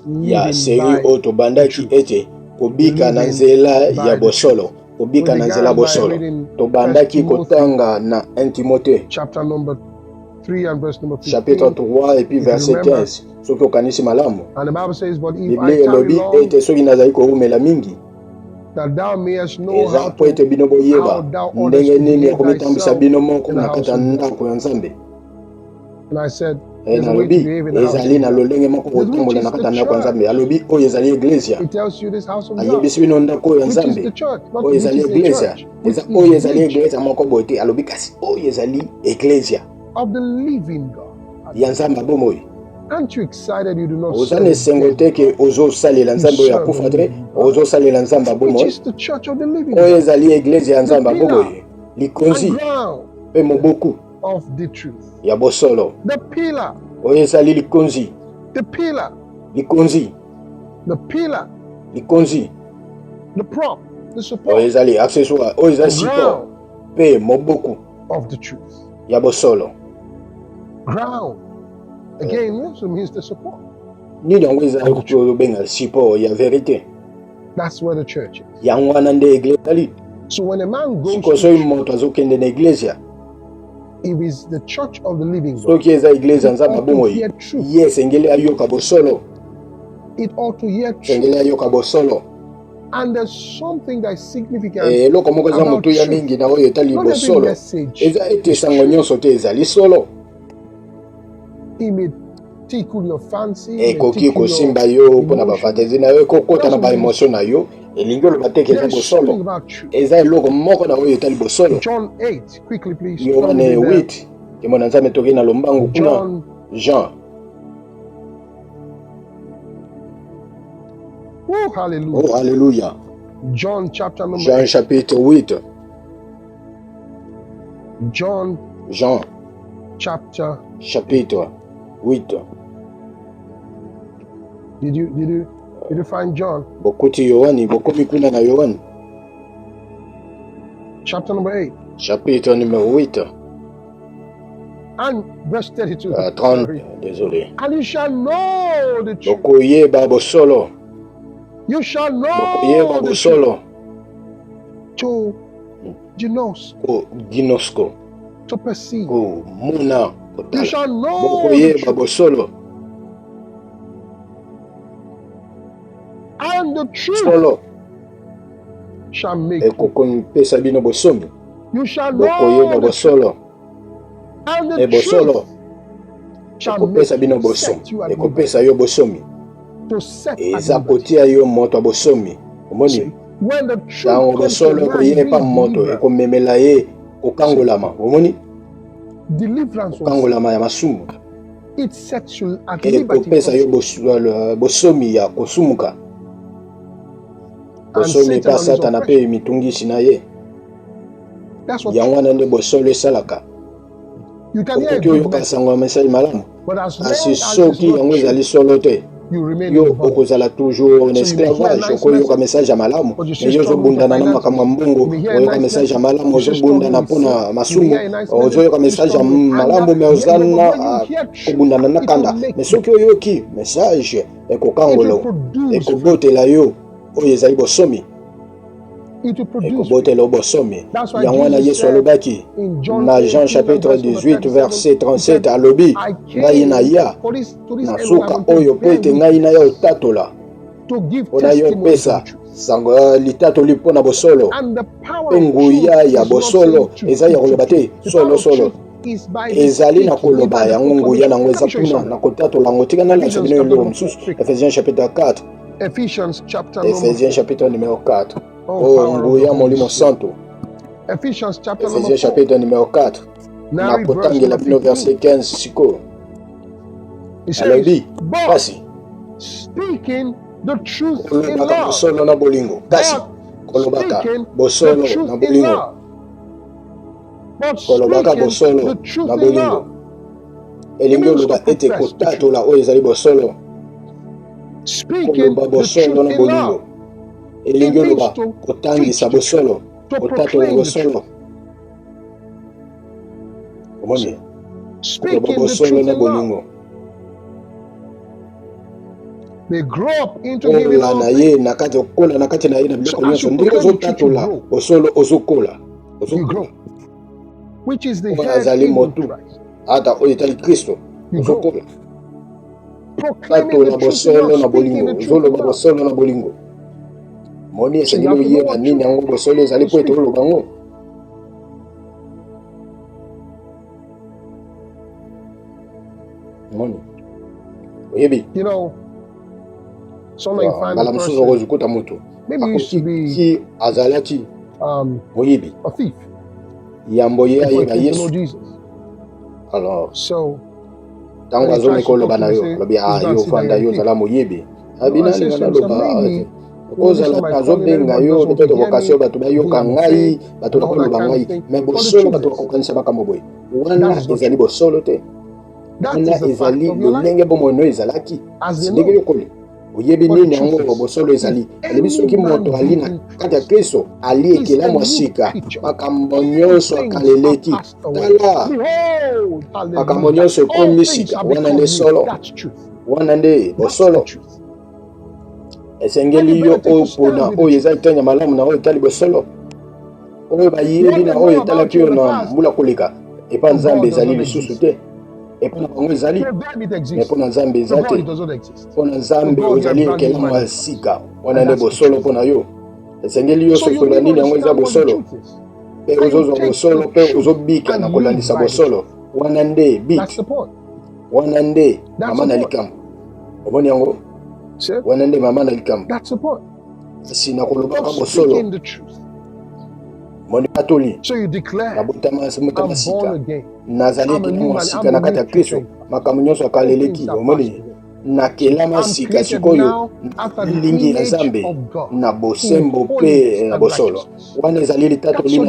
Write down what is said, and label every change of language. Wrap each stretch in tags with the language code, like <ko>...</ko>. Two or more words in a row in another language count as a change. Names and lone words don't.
<ln>ya</ln> <en>Living seri by</en> <ln>oyo</ln> <en>the</en> <ln>tobandaki</ln> <en>Truth.</en> <ln>ete kobika na</ln> <en>Living</en> <ln>nzela ya</ln> <en>by the truth.</en> <ln>bosolo</ln> <en>We</en> <ln>kobika na nzela</ln> <en>began by</en> <ln>bosolo</ln> <en>reading 1</en> <ln>tobandaki</ln> <en>Timothy</en> <ln>kotanga na 1 timote</ln> <en>chapter number 3 and verse number</en> <fr>chapitre</fr> <en>15.</en> <fr>3 et puis</fr> <en>If you</en> <fr>verset</fr> <en>remember,</en> <ln>15 soki okanisi malamu</ln> <en>and the Bible says, but if I</en> <ln>biblia</ln> <en>tarry</en> <ln>elobi</ln> <en>long,</en> <ln>ete soki nazali koumela mingi</ln> <en>that thou mayest know</en> <ln>eza</ln> <en>how</en> <ln>mpo ete bino</ln> <en>thou</en> <ln>boyeba</ln> <en>others</en> <ln>ndenge</ln> <en>to</en> <ln>nini ya</ln> <en>behave</en> <ln>komitambwisa</ln> <en>thyself</en> <ln>bino moko</ln> <en>in the</en> <ln>na kati</ln> <en>house</en> <ln>ya</ln> <en>of God.</en> <ln>ndako ya nzambe</ln> <en>And I said, there's a way to</en> <ln>nalobi</ln> <en>behave in the house</en> <ln>ezali</ln> <en>of</en> <ln>na</ln> <en>God.</en> <ln>lolenge moko</ln> <en>This which</en> <ln>kotambola na</ln> <en>is</en> <ln>kati</ln> <en>the</en> <ln>ya ndako ya nzambe</ln> <en>church.</en> <ln>alobi oyo ezali eglesia</ln> <en>It tells you this house of God,</en> <ln>ayebisi bino ndako oyo ya</ln> <en>which is</en> <ln>nzambe</ln> <en>the church, not</en> <ln>oyo</ln> <en>which</en> <ln>ezali</ln> <en>is a</en> <ln>eglesia</ln> <en>church, which</en> <ln>eza</ln> <en>is</en> <ln>oyo ezali</ln> <en>the</en> <ln>eglesia moko boye te alobi kasi oyo ezali eglesia</ln> <en>of the living God.</en> <ln>ya nzambe abomoi</ln> <en>Aren't you excited you do not</en> <ln>oza</ln> <en>serve</en> <ln>na</ln> <en>a</en> <ln>esengo</ln> <en>dead</en> <ln>te ke</ln> <en>God?</en> <ln>ozosalela</ln> <en>You</en> <ln>nzambe oyo</ln> <en>serve a</en> <ln>akufa te</ln> <en>living God,</en> <ln>ozosalela nzambe</ln> <en>which</en> <ln>abomoi</ln> <en>is the church of the living</en> <ln>oyo</ln> <en>God,</en> <ln>ezali eglesia ya</ln> <en>the</en> <ln>nzambe</ln> <en>pillar</en> <ln>abomoi</ln> <en>and</en> <ln>likonzi</ln> <en>ground</en> <ln>mpe moboku</ln> <en>of the truth.</en> <ln>ya bosolo</ln> <en>The pillar,</en> <ln>oyo ezali likonzi</ln> <en>the pillar,</en> <ln>likonzi</ln> <en>the pillar,</en> <ln>likonzi</ln> <en>the prop, the</en> <ln>oyo</ln> <en>support,</en> <ln>ezali accessoire oyo ezali</ln> <en>the support ground</en> <ln>mpe moboku</ln> <en>of the truth.</en> <ln>ya bosolo</ln> <en>Ground, again, also means the support.</en> <ln>nini yango ezali kobenga support ya verité</ln> <en>That's where the church is.</en> <ln>yango wana nde eglise ezali</ln> <en>So when a man goes</en> <ln>sikoyo</ln> <en>to</en> <ln>soki</ln> <en>church,</en> <ln>moto azokende na eglesia</ln> <en>it is the church of the living God.</en> <ln>soki eza eglise ya</ln> <en>It</en> <ln>nzambe</ln> <en>ought to</en> <ln>abomoi</ln> <en>hear truth.</en> <ln>ye esengeli ayoka bosolo</ln> <en>It ought to hear</en> <ln>esengeli</ln> <en>truth.</en> <ln>ayoka bosolo</ln> <en>And there's something that's significant</en> <ln>eloko moko eza</ln> <en>about</en> <ln>motuya</ln> <en>truth.</en> <ln>mingi na oyo etali</ln> <en>Not every</en> <ln>bosolo</ln> <en>message</en> <ln>eza ete</ln> <en>is</en> <ln>sango</ln> <en>true.</en> <ln>nyonso te ezali solo</ln> <en>It may tickle your fancy, may</en> <ln>ekoki</ln> <en>tickle your</en> <ln>kosimba yo mpona</ln> <en>emotion.</en> <ln>bafantasi na yo ekokota na</ln> <en>Doesn't mean</en> <ln>baemotio na yo elingi oloba te eza</ln> <en>there's something</en> <ln>bosolo</ln> <en>about truth.</en> <ln>eza eloko moko na oyo etali bosolo</ln> <en>John 8, quickly please.</en> <ln>yohane 8 kembo na nzambe toki na lombangu kuna</ln> <en>John</en> <fr>jean</fr> <en>Oh, hallelujah.</en> <fr>oh alléluia</fr> <en>John chapter number</en> <fr>Jean</fr> <en>8.</en> <fr>chapitre 8</fr> <en>John</en> <fr>Jean</fr> <en>chapter.</en> <fr>chapitre 8.</fr> <en>Did you find John?</en> <ln>Bokuti Yohani, bokomi kuna na Yohani.</ln> <en>Chapter number 8.</en> <fr>Chapitre numéro 8.</fr> <en>And verse 32. 30, Sorry.</en> <fr>désolé.</fr> <en>And you shall know the truth.</en> <ln>Bokoyeba bosolo.</ln> <en>You shall know</en> <ln>Bokoyeba</ln> <en>the truth.</en> <ln>bosolo. To genos, Ko ginosko.</ln> <en>to perceive.</en> <ln>Ko muna.</ln> <en>You shall know the</en> <ln>Bokoyeba</ln> <en>truth.</en> <ln>bosolo.</ln> <en>And the truth</en> <ln>Solo.</ln> <en>shall make</en> <ln>E</ln> <en>you.</en> <ln>kokon pesa bino bosomi.</ln> <en>You shall</en> <ln>Bokoyeba</ln> <en>know the truth.</en> <ln>bosolo.</ln> <en>And</en> <ln>E</ln> <en>the</en> <ln>bosolo.</ln> <en>truth shall</en> <ln>Ekopesa bino</ln> <en>make</en> <ln>bosomi.</ln> <en>set you at liberty.</en> <ln>Ekopesa yo bosomi.</ln> <en>To set at</en> <ln>Eza</ln> <en>liberty.</en> <ln>kotia yo moto bosomi. Omoni.</ln> <en>See, when the truth</en> <ln>Tango</ln> <en>comes to</en> <ln>bosolo</ln> <en>man,</en> <ln>koyepa moto</ln> <en>deliverance.</en> <ln>ekomemela ye okangolama. Omoni.</ln> <en>Deliverance will</en> <ln>Okangolama ya masumu.</ln> <en>it sets you at liberty.</en> <ln>Ekopesa yo bosomi ya kosumuka.</ln> <en>And</en> <ln>Bosomi</ln> <en>Satan</en> <ln>pa</ln> <en>on his</en> <ln>satana</ln> <en>oppression.</en> <ln>pe mitungisi na ye.</ln> <en>That's what</en> <ln>Yango wana nde bosolo esalaka.</ln> <en>you can hear. A</en> <ln>Okoki oyo</ln> <en>good message,</en> <ln>kasangwa message malamu.</ln> <en>but as long</en> <ln>Asi</ln> <en>as it's</en> <ln>soki</ln> <en>not</en> <ln>yango</ln> <en>true,</en> <ln>ezali solo te.</ln> <en>you remain</en> <ln>Yo</ln> <en>in the bondage.</en> <ln>okozala</ln> <fr>toujours en</fr> <en>So you may hear a</en> <fr>esclavage.</fr> <en>nice</en> <ln>Okoyoka</ln> <en>message,</en> <ln>message ya malamu.</ln> <en>but you</en> <fr>Mais</fr> <en>still</en> <ln>yo</ln> <en>struggle with your</en> <ln>ozobundana na</ln> <en>finances.</en> <ln>makambo ya mbongo.</ln> <en>You may hear a</en> <ln>Oyoka</ln> <en>nice</en> <ln>message ya</ln> <en>message,</en> <ln>malamu.</ln> <en>you still</en> <ln>Ozobundana</ln> <en>struggle with</en> <ln>mpona</ln> <en>sin. You may</en> <ln>masumu.</ln> <en>hear a nice message,</en> <ln>Ozoyoka</ln> <en>you</en> <ln>message ya</ln> <en>struggle with</en> <ln>malamu.</ln> <en>anger.</en> <fr>Mais</fr> <en>Yeah, but</en> <ln>ozana</ln> <en>when you hear truth,</en> <ln>kobundana na</ln> <en>it will</en> <ln>kanda.</ln> <en>make</en> <fr>Mais</fr> <en>you.</en> <ln>soki oyoki message</ln> <en>It will</en> <ln>ekokangolo.</ln> <en>produce fruit.</en> <ln>Ekobotela yo. Oyo ezali bosomi.</ln> <en>It will produce fruit.</en> <ln>Ekobotela bosomi.</ln> <en>That's why</en> <ln>Yango wana</ln> <en>Jesus</en> <ln>Yesu</ln> <en>said</en> <ln>alobaki.</ln> <en>in John</en> <ln>Na 18</ln> <fr>Jean</fr> <en>and</en> <fr>chapitre</fr> <en>verse number</en> <fr>18 verset</fr> <en>37, he said, 37</en> <ln>alobi.</ln> <en>I</en> <ln>Ngai na</ln> <en>came</en> <ln>ya.</ln> <en>for this</en> <ln>Na</ln> <en>end</en> <ln>suka</ln> <en>when I</en> <ln>oyo</ln> <en>will bear</en> <ln>pete ngai na yo tatola.</ln> <en>to give</en> <ln>Ona yo</ln> <en>testimony to the</en> <ln>pesa</ln> <en>truth.</en> <ln>sango litatoli mpona bosolo.</ln> <en>And the power</en> <ln>Pe</ln> <en>of truth</en> <ln>nguya ya</ln> <en>is not</en> <ln>bosolo</ln> <en>saying truth,</en> <ln>eza ya</ln> <en>truth,</en> <ln>koloba</ln> <en>truth.</en> <ln>te</ln> <en>The power</en> <ln>solo</ln> <en>of</en> <ln>solo.</ln> <en>truth is by the</en> <ln>Ezali na</ln> <en>speaking, is</en> <ln>koloba</ln> <en>by the</en> <ln>yango nguya nango</ln> <en>proclamation. Let</en> <ln>eza</ln> <en>me show you</en> <ln>kuna</ln> <en>something.</en> <ln>na kotatola ngo tika na</ln> <en>Ephesians</en> <ln>bino</ln> <en>chapter</en> <ln>eloko</ln> <en>number</en> <ln>mosusu.</ln> <en>4.</en> <fr>Ephésiens chapitre 4.</fr> <en>Ephesians chapter number</en> <fr>Ephésiens</fr> <en>4.</en> <fr>chapitre numéro 4.</fr> <en>Oh,</en> <fr>Oh</fr> <en>power of the</en> <ln>nguya</ln> <en>Holy</en> <ln>molimo</ln> <en>Spirit.</en> <ln>santo.</ln> <en>Ephesians chapter number</en> <fr>Ephésiens</fr> <en>4.</en> <fr>chapitre numéro 4.</fr> <en>Now</en> <ln>Na</ln> <en>read verse</en> <ln>kotangela</ln> <en>number</en> <ln>bino</ln> <en>15.</en> <ln>verset 15 siko.</ln> <en>It says,</en> <ln>Alobi</ln> <en>but</en> <ln>kasi</ln> <en>speaking the truth in</en> <ln>kolobaka</ln> <en>love.</en> <ln>bosolo na bolingo. Kasi</ln> <en>But</en> <ln>kolobaka</ln> <en>speaking</en> <ln>bosolo</ln> <en>the truth</en> <ln>na</ln> <en>in</en> <ln>bolingo.</ln> <en>love. But</en> <ln>Kolobaka</ln> <en>speaking</en> <ln>bosolo</ln> <en>the truth</en> <ln>na</ln> <en>in</en> <ln>bolingo.</ln> <en>love.</en> <ln>Elingi</ln> <en>It means</en> <ln>oloba</ln> <en>to</en> <ln>ete</ln> <en>profess the</en> <ln>kotatola oyo ezali bosolo.</ln> <en>Speaking</en> <ln>Koloba</ln> <en>the</en> <ln>bosolo</ln> <en>truth</en> <ln>na</ln> <en>in</en> <ln>bolingo.</ln> <en>love.</en> <ln>Elingi</ln> <en>It means</en> <ln>oloba</ln> <en>to</en> <ln>kotangisa</ln> <en>preach the</en> <ln>bosolo.</ln> <en>truth, to</en> <ln>Kotatola</ln> <en>proclaim the</en> <ln>bosolo.</ln> <en>truth.</en> <ln>Omoni. Koloba</ln> <en>Speaking the</en> <ln>bosolo</ln> <en>truth</en> <ln>na</ln> <en>in love.</en> <ln>bolingo.</ln> <en>They grow up into him in</en> <ln>Kola</ln> <en>all</en> <ln>na</ln> <en>things.</en> <ln>ye na kati okola na kati na ye na</ln> <en>So</en> <ln>biloko</ln> <en>as you</en> <ln>nyonso. Ndenge</ln> <en>proclaim the truth, you</en> <ln>ozotatola</ln> <en>grow.</en> <ln>bosolo ozokola.</ln> <en>You</en> <ln>Ozokola.</ln> <en>grow. Which is the</en> <ln>Oyo</ln> <en>head</en> <ln>azali</ln> <en>even</en> <ln>motu.</ln> <en>Christ.</en> <ln>Ata oyo etali Kristo.</ln> <en>You grow.</en> <ln>Ozokola.</ln> <en>Proclaiming the</en> <ln>Tatola</ln> <en>truth in</en> <ln>bosolo</ln> <en>love.</en> <ln>na</ln> <en>Speaking</en> <ln>bolingo.</ln> <en>the truth in</en> <ln>Ozoloba</ln> <en>love.</en> <ln>bosolo na bolingo. Moni</ln> <en>So you</en> <ln>esengeli</ln> <en>have to know</en> <ln>oyeba</ln> <en>what</en> <ln>nini</ln> <en>truth</en> <ln>yango bosolo ezali</ln> <en>to</en> <ln>po ete</ln> <en>speak.</en> <ln>oloba ngo. Moni. Oyebi.</ln> <en>You know, sometimes you find</en> <ln>Mbala</ln> <en>a</en> <ln>mosusu</ln> <en>person,</en> <ln>okozikuta moto.</ln> <en>maybe he used to be</en> <ln>Ki azalaki moyibi.</ln> <en>a thief</en> <ln>Yambo ye</ln> <en>before he</en> <ln>ayeba</ln> <en>came to know</en> <ln>Yesu.</ln> <en>Jesus.</en> <fr>Alors,</fr> <en>So</en> <ln>tango</ln> <en>when he tries</en> <ln>azomeka</ln> <en>to</en> <ln>oloba</ln> <en>talk to</en> <ln>na</ln> <en>me,</en> <ln>yo,</ln> <en>say,</en> <ln>alobi</ln> <en>"Please go and</en> <ln>yo</ln> <en>sit down,</en> <ln>fanda</ln> <en>you're</en> <ln>yo</ln> <en>a thief."</en> <ln>ozala moyibi.</ln> <en>No, I</en> <ln>Abina</ln> <en>said</en> <ln>linga</ln> <en>to him, so</en> <ln>naloba</ln> <en>maybe</en> <ln>okozala</ln> <en>somebody calling</en> <ln>azobenga</ln> <en>everybody</en> <ln>yo</ln> <en>doesn't</en> <fr>peut-être</fr> <en>hear me,</en> <ln>vocation bato bayoka</ln> <en>being</en> <ln>ngai</ln> <en>fake,</en> <ln>bato</ln> <en>and all that</en> <ln>bakoloba</ln> <en>kind of</en> <ln>ngai</ln> <en>thing.</en> <fr>mais</fr> <en>But the</en> <ln>bosolo</ln> <en>truth</en> <ln>bato</ln> <en>is,</en> <ln>bakokanisa makambo boye</ln> <en>that</en> <ln>wana</ln> <en>is not</en> <ln>ezali</ln> <en>true.</en> <ln>bosolo te</ln> <en>That</en> <ln>wana</ln> <en>is the fact</en> <ln>ezali</ln> <en>of your life.</en> <ln>lolenge bomoi no ezalaki</ln> <en>As they</en> <ln>ndenge</ln> <en>know.</en> <ln>yokoli oyebi</ln> <en>But the</en> <ln>nini</ln> <en>truth</en> <ln>yango</ln> <en>is,</en> <ln>bosolo ezali</ln> <en>if</en> <ln>alobi soki</ln> <en>any</en> <ln>moto</ln> <en>man</en> <ln>ali</ln> <en>be</en> <ln>na</ln> <en>in</en> <ln>kati ya</ln> <en>Christ,</en> <ln>kristo ali</ln> <en>he's</en> <ln>ekela</ln> <en>a</en> <ln>mwa</ln> <en>new</en> <ln>sika</ln> <en>creature.</en> <ln>makambo</ln> <en>All</en> <ln>nyonso</ln> <en>things are</en> <ln>akaleleki</ln> <en>passed away.</en> <ln>tala</ln> <en>Behold,</en> <ln>makambo</ln> <en>hallelujah.</en> <ln>nyonso</ln> <en>All</en> <ln>ekomi</ln> <en>things</en> <ln>sika</ln> <en>have</en> <ln>wana</ln> <en>become</en> <ln>nde</ln> <en>new.</en> <ln>solo</ln> <en>That's truth.</en> <ln>wana nde</ln> <en>That's the</en> <ln>bosolo</ln> <en>truth.</en> <ln>esengeli</ln> <en>And you</en> <ln>yo</ln> <en>better take</en> <ln>oyo</ln> <en>a stand</en> <ln>mpona</ln> <en>with the</en> <ln>oyo</ln> <en>truth.</en> <ln>eza etanya malamu na oyo etali bosolo oyo bayebi</ln> <en>What</en> <ln>na</ln> <en>they</en> <ln>oyo</ln> <en>know about</en> <ln>etalaki</ln> <en>you</en> <ln>yo</ln> <en>in the</en> <ln>na</ln> <en>past,</en> <ln>mbula koleka epa</ln> <en>for</en> <ln>nzambe</ln> <en>God, does</en> <ln>ezali</ln> <en>not</en> <ln>lisusu</ln> <en>exist.</en> <ln>te epa na bango ezali</ln> <en>For them it</en> <ln>me</ln> <en>exists.</en> <ln>mpo na nzambe</ln> <en>For</en> <ln>eza</ln> <en>God</en> <ln>te</ln> <en>it does not exist.</en> <ln>mpo na</ln> <en>For</en> <ln>nzambe</ln> <en>God you are</en> <ln>ozali</ln> <en>brand new</en> <ln>ekela</ln> <en>man</en> <ln>mwa</ln> <en>in Christ.</en> <ln>sika wana</ln> <en>And</en> <ln>nde</ln> <en>that's the</en> <ln>bosolo</ln> <en>truth.</en> <ln>mpo na yo esengeli yo</ln> <en>So you</en> <ln>sosola</ln> <en>need to</en> <ln>nini yango eza</ln> <en>understand what the</en> <ln>bosolo</ln> <en>truth is.</en> <ln>mpe</ln> <en>And you</en> <ln>ozozwa</ln> <en>take</en> <ln>bosolo</ln> <en>the</en> <ln>mpe</ln> <en>truth</en> <ln>ozobika</ln> <en>and</en> <ln>na</ln> <en>live</en> <ln>kolandisa</ln> <en>by the</en> <ln>bosolo</ln> <en>truth.</en> <ln>wana nde</ln> <en>That's bit the point.</en> <ln>wana nde</ln> <en>That's</en> <ln>mama</ln> <en>the</en> <ln>na</ln> <en>point.</en> <ln>likambo omoni yango</ln> <en>See?</en> <ln>wana nde mama na likambo</ln> <en>That's the point.</en> <ln>kasi na kolobaka</ln> <en>Of</en> <ln>bosolo</ln> <en>speaking the truth.</en> <ln>moni atoli</ln> <en>So you declare,</en> <ln>nabotama</ln> <en>I'm born</en> <ln>sika</ln> <en>again.</en> <ln>nazali</ln> <en>I'm a</en> <ln>ekela</ln> <en>new</en> <ln>mwa</ln> <en>man.</en> <ln>sika</ln> <en>I'm</en> <ln>na</ln> <en>a</en> <ln>kati</ln> <en>new</en> <ln>ya kristo</ln> <en>creature.</en> <ln>makambo nyonso</ln> <en>All</en> <ln>akaleleki</ln> <en>things are passed</en> <ln>omoni</ln> <en>away.</en> <ln>nakelama</ln> <en>I'm</en> <ln>sika</ln> <en>created</en> <ln>sikoyo</ln> <en>now after the</en> <ln>lingi ya</ln> <en>image</en> <ln>nzambe</ln> <en>of God</en> <ln>na</ln> <en>in</en> <ln>bosembo</ln> <en>holiness</en> <ln>mpe na</ln> <en>and</en> <ln>bosolo</ln> <en>righteousness.</en> <ln>wana ezali</ln> <en>That's</en> <ln>litatoli</ln> <en>your</en> <ln>na yo yango nde</ln>